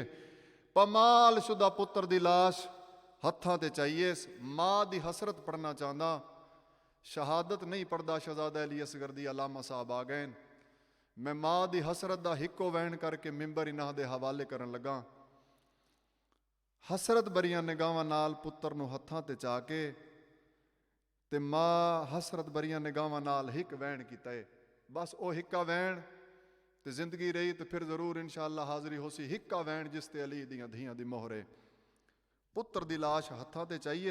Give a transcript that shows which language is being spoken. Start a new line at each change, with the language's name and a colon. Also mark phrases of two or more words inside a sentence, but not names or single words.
Punjabi: ਪਾਮਾਲ ਸ਼ੁਦਾ ਪੁੱਤਰ ਦੀ ਲਾਸ਼ ਹੱਥਾਂ ਤੇ ਚਾਹੀਏ। ਮਾਂ ਦੀ ਹਸਰਤ ਪੜ੍ਹਨਾ ਚਾਹਤਾ ਸ਼ਹਾਦਤ ਨਹੀਂ ਪੜ੍ਹਦਾ ਸ਼ਹਿਜ਼ਾਦਾ ਅਲੀ ਅਸਗ਼ਰ ਦੀ ਅੱਲਾਮਾ ਸਾਹਬ ਆ ਗਏ। ਮੈਂ ਮਾਂ ਦੀ ਹਸਰਤ ਦਾ ਹਿੱਕੋ ਵਹਿਣ ਕਰਕੇ ਮਿੰਬਰ ਇਨ੍ਹਾਂ ਦੇ ਹਵਾਲੇ ਕਰਨ ਲੱਗਾ। ਹਸਰਤ ਭਰੀਆਂ ਨਿਗਾਹਾਂ ਨਾਲ ਪੁੱਤਰ ਨੂੰ ਹੱਥਾਂ ਤੇ ਚਾ ਕੇ ਤੇ ਮਾਂ ਹਸਰਤ ਭਰੀਆਂ ਨਿਗਾਹਾਂ ਨਾਲ ਹਿੱਕ ਵਹਿਣ ਕੀਤਾ ਏ। ਬਸ ਉਹ ਹਿੱਕਾ ਵਹਿਣ ਤੇ ਜ਼ਿੰਦਗੀ ਰਹੀ ਤੇ ਫਿਰ ਜ਼ਰੂਰ ਇਨਸ਼ਾਅੱਲਾ ਹਾਜ਼ਰੀ ਹੋਸੀ ਹਿੱਕਾ ਵਹਿਣ ਜਿਸ ਤੇ ਅਲੀ ਦੀਆਂ ਧੀਆਂ ਦੀ ਮੋਹਰ ਏ। ਪੁੱਤਰ ਦੀ ਲਾਸ਼ ਹੱਥਾਂ ਤੇ ਚਾਹੀਏ।